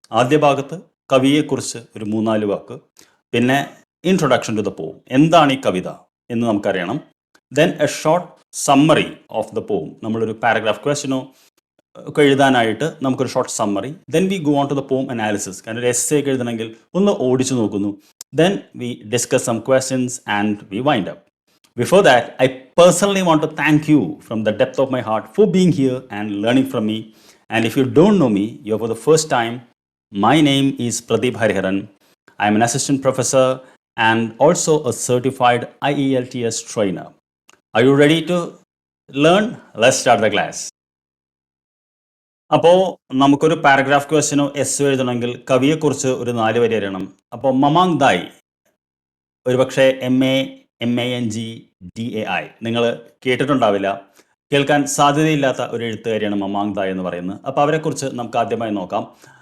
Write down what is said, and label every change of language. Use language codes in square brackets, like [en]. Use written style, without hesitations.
[ml] ആദ്യ ഭാഗത്ത് കവിയെക്കുറിച്ച് ഒരു 3-4 വാക്ക്, പിന്നെ [en] introduction to the poem, [ml] എന്താണ് ഈ കവിത എന്ന് നമുക്കറിയണം. [en] then a short summary of the poem, [ml] നമ്മളൊരു പാരഗ്രാഫ് ക്വസ്റ്റ്യനോ ഒക്കെ എഴുതാനായിട്ട് നമുക്കൊരു short summary. [en] then we go on to the poem analysis, [ml] കാരണം ഒരു എസ്സേ ഒക്കെ എഴുതണമെങ്കിൽ ഒന്ന് ഓടിച്ചു നോക്കുന്നു. [en] Then we discuss some questions and we wind up. Before that, I personally want to thank you from the depth of my heart for being here and learning from me. And if you don't know me, you're for the first time, my name is Pradeep Hariharan. I'm an assistant professor and also a certified IELTS trainer. Are you ready to learn? Let's start the class. [ml] അപ്പോൾ നമുക്കൊരു paragraph ക്വസ്റ്റ്യനോ എസ്സോ എഴുതണമെങ്കിൽ കവിയെക്കുറിച്ച് ഒരു 4 വരി അറിയണം. അപ്പോൾ മമാങ് thy ഒരുപക്ഷെ MANGDAI നിങ്ങൾ കേട്ടിട്ടുണ്ടാവില്ല. കേൾക്കാൻ സാധ്യതയില്ലാത്ത ഒരു എഴുത്തുകാരിയാണ് മമാങ് ദായ് എന്ന് പറയുന്നത്. അപ്പോൾ അവരെക്കുറിച്ച് നമുക്ക് ആദ്യമായി നോക്കാം.